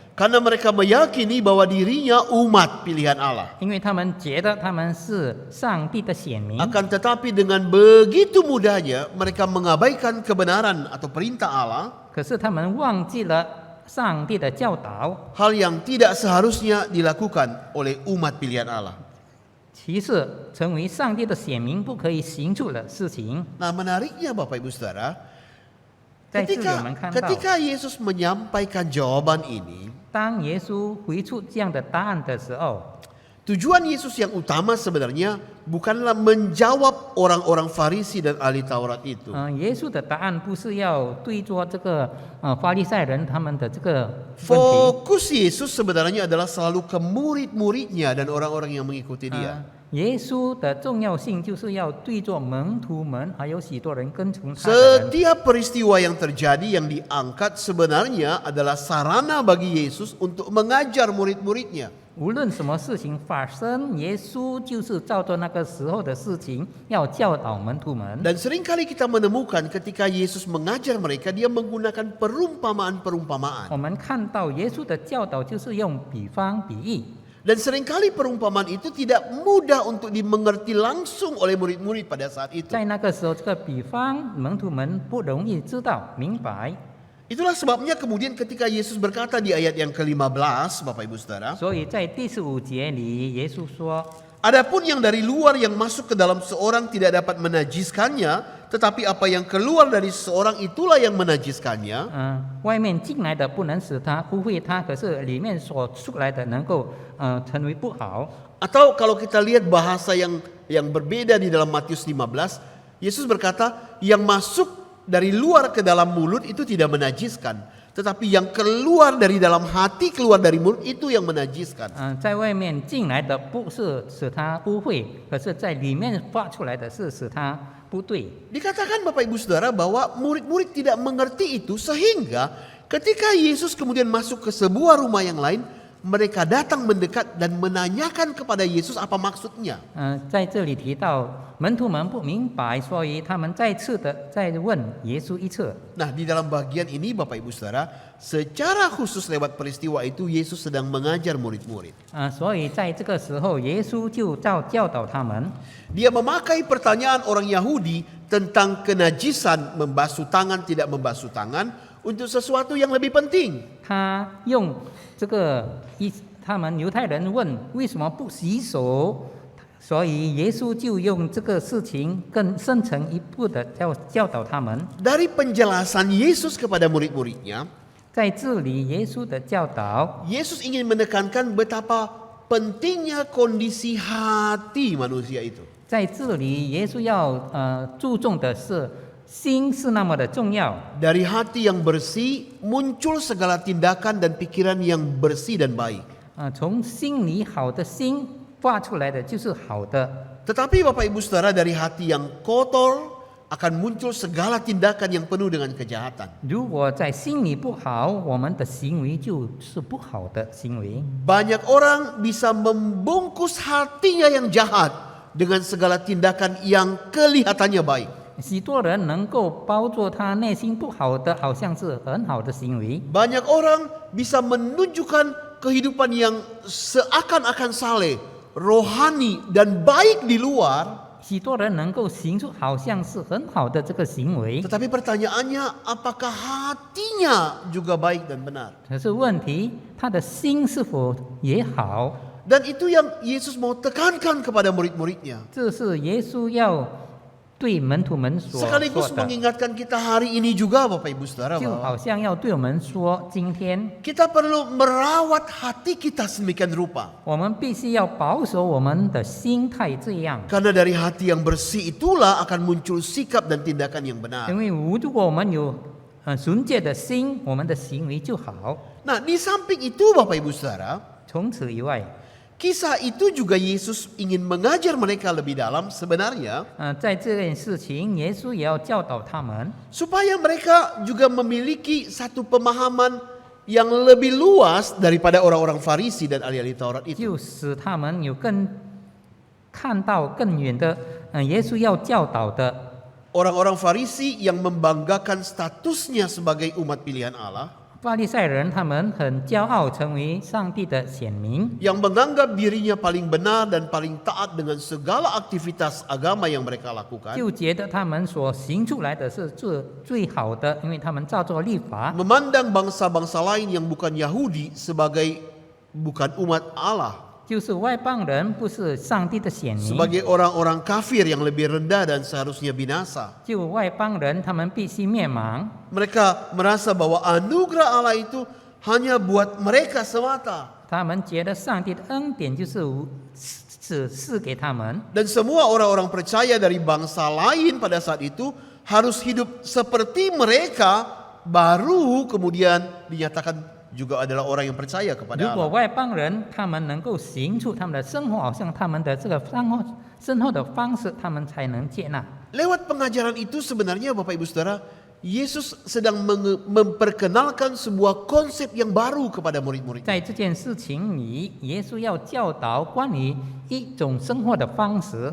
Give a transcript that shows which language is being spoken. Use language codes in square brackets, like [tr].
[id] Karena mereka meyakini bahwa dirinya umat pilihan Allah. [zh] 因为他们觉得他们是上帝的选民。 [id] Akan tetapi dengan begitu mudahnya mereka mengabaikan kebenaran atau perintah Allah, [zh] 可是他们忘记了上帝的教导， [id] hal yang tidak seharusnya dilakukan oleh umat pilihan Allah. [zh] 其次成为上帝的选民不可以行出的事情。 [id] Nah, menariknya Bapak Ibu Saudara, [zh] 在这里我们看到， [id] ketika Yesus menyampaikan jawaban ini, [zh] 当耶稣回出这样的答案的时候， [id] tujuan Yesus yang utama sebenarnya bukanlah menjawab orang-orang Farisi dan ahli Taurat itu. [zh] 耶稣的答案不是要对着这个法利赛人他们的这个问题。 [id] Fokus Yesus sebenarnya adalah selalu ke murid-muridnya dan orang-orang yang mengikuti dia. [zh] 耶稣的重要性就是要对着门徒们，还有许多人跟从他的人。 [id] Setiap peristiwa yang terjadi yang diangkat sebenarnya adalah sarana bagi Yesus untuk mengajar murid-muridnya. [zh] 无论什么事情发生，耶稣就是照着那个时候的事情，要教导门徒们。 [id] Dan seringkali kita menemukan ketika Yesus mengajar mereka, dia menggunakan perumpamaan-perumpamaan. [zh] 我们看到耶稣的教导就是用比方比喻， [id] Dan seringkali perumpamaan itu tidak mudah untuk dimengerti langsung oleh murid-murid pada saat itu. [zh] 在那个时候，这个比方门徒们不容易知道明白。 [id] Itulah sebabnya kemudian ketika Yesus berkata di ayat yang ke-15, Bapak Ibu Saudara, [zh] 所以在第15节里，耶稣说。 [id] adapun yang dari luar yang masuk ke dalam seorang tidak dapat menajiskannya, tetapi apa yang keluar dari seorang itulah yang menajiskannya. [zh] 外面进来的不能使他污秽他，可是里面所出来的能够成为不好。 [id] Atau kalau kita lihat bahasa yang berbeda di dalam Matius 15, Yesus berkata, yang masuk dari luar ke dalam mulut itu tidak menajiskan, tetapi yang keluar dari dalam hati, keluar dari mulut itu yang menajiskan. [zh] 在外面进来的不是使他污秽，可是在里面发出来的是使他不对。 [id] Dikatakan Bapak Ibu Saudara bahwa murid-murid tidak mengerti itu sehingga ketika Yesus kemudian masuk ke sebuah rumah yang lain, mereka datang mendekat dan menanyakan kepada Yesus apa maksudnya. [zh] 在这里提到门徒们不明白，所以他们再次的再问耶稣一次。 [id] Nah, di dalam bagian ini Bapak Ibu Saudara, secara khusus lewat peristiwa itu Yesus sedang mengajar murid-murid. [zh] 所以在这个时候，耶稣就教导他们。 [id] Dia memakai pertanyaan orang Yahudi tentang kenajisan membasuh tangan tidak membasuh tangan untuk sesuatu yang lebih penting. [zh] 他用这个他们犹太人问为什么不洗手，所以耶稣就用这个事情更深层一步的教导他们。 [id] Dari penjelasan Yesus kepada murid-muridnya, [zh] 在这里，耶稣的教导， [id] Yesus ingin menekankan betapa pentingnya kondisi hati manusia itu. [zh] 在这里，耶稣要注重的是心是那么的重要。 [id] Dari hati yang bersih muncul segala tindakan dan pikiran yang bersih dan baik. [zh] 从心里好的心发出来的就是好的。 [id] Tetapi Bapak Ibu Saudara, dari hati yang kotor akan muncul segala tindakan yang penuh dengan kejahatan. [zh] 如果在心里不好，我们的行为就是不好的行为。 [id] Banyak orang bisa membungkus hatinya yang jahat dengan segala tindakan yang kelihatannya baik. [zh] 许多人能够包作他内心不好的，好像是很好的行为。 [id] Banyak orang bisa menunjukkan kehidupan yang seakan-akan saleh, rohani dan baik di luar. [zh] 许多人能够行出好像是很好的这个行为， [id] Tetapi pertanyaannya, apakah hatinya juga baik dan benar? [zh] 可是问题，他的心是否也好？ [id] Dan itu yang Yesus mau tekankan kepada murid-muridnya. [zh] 这是耶稣要对门徒们所说 [id] Sekaligus [zh] 的， [id] mengingatkan kita hari ini juga Bapak Ibu Saudara [zh] 就 [id] bahwa [zh] 好像要对我们说，今天 [id] kita perlu merawat hati kita sedemikian rupa. [zh] 我们必须要保守我们的心态，这样。 [id] Karena dari hati yang bersih itulah akan muncul sikap dan tindakan yang benar. [zh] 因为如果我们有纯洁的心，我们的行为就好。 [id] Nah, di samping itu Bapak Ibu Saudara, [zh] 除此以外， [id] kisah itu juga Yesus ingin mengajar mereka lebih dalam sebenarnya [zh] 在这件事情，耶稣也要教导他们， [id] supaya mereka juga memiliki satu pemahaman yang lebih luas daripada orang-orang Farisi dan ahli-ahli Taurat itu. [zh] 就使他们有看到更远的，耶稣要教导的。 [id] Orang-orang Farisi yang membanggakan statusnya sebagai umat pilihan Allah, [zh] 法利赛人他们很骄傲，成为上帝的选民， [id] yang menganggap dirinya paling benar dan paling taat dengan segala aktivitas agama yang mereka lakukan, [zh] 就觉得他们所行出来的是最好的，因为他们照做律法， [id] memandang bangsa-bangsa lain yang bukan Yahudi sebagai bukan umat Allah, [zh] 就是外邦人不是上帝的选民， [id] sebagai orang-orang kafir yang lebih rendah dan seharusnya binasa. [zh] 就外邦人他们必须灭亡。 [id] Mereka merasa bahwa anugerah Allah itu hanya buat mereka semata. [zh] 他们觉得上帝的恩典就是只赐给他们， [id] Dan semua orang-orang percaya dari bangsa lain pada saat itu harus hidup seperti mereka, baru kemudian dinyatakan juga adalah orang yang percaya [zh] 如 [id] kepada [zh] 果 [id] Allah. [zh] 外邦人他们能够行出他们的生活，好像他们的这个生活的方式，他们才能接纳。 [id] Lewat pengajaran itu sebenarnya Bapak Ibu Saudara, Yesus sedang memperkenalkan sebuah konsep yang baru kepada murid-murid. [zh] 在这件事情里，耶稣要教导关于一种生活的方式，